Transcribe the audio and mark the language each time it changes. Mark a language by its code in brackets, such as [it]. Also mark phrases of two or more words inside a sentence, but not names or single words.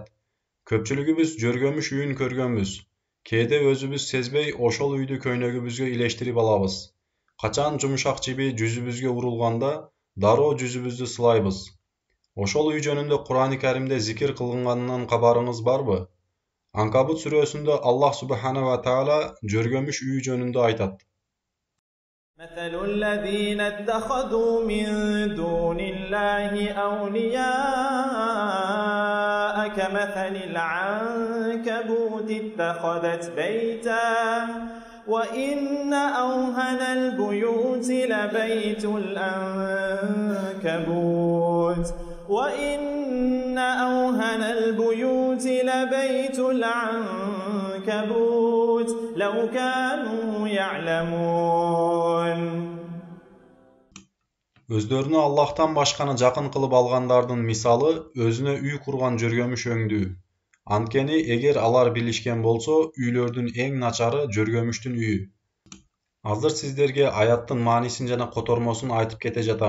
[ky] Көпчүлүгүбүз жөргөмүш үйүн көргөнбүз. Кээде өзүбүз сезбей ошол үйдү көйнөгүбүзгө илештирип алабыз. Качан жумшак жиби жүзүбүзгө урулганда, дароо жүзүбүздү сылайбыз. Ошол үй жөнүндө Qur'ani Karimде зикир кылынганынан кабарыңыз барбы? Ankabut сүрөсүндө [ar] الله سبحانه وتعالى [ky] жөргөмүш үйү жөнүндө айтат. [ar] مثل الذين اتخذوا من دون الله أولياء كمثل العنكبوت اتخذت بيتا وإن أوهن البيوت لبيت العنكبوت وإن أوهن البيوت لبيت العنكبوت لو كانوا يعلمون. [ky] Өздөрүнө Аллахтан башканы жакын кылып алгандардын мисалы өзүнө үй курган жөргөмүш өңдүү. Анткени эгер алар билишкен болсо, үйлөрдүн эң начары жөргөмүштүн үйү. Азыр сиздерге аяттын маанисин жана котормосун айтып кете жатам.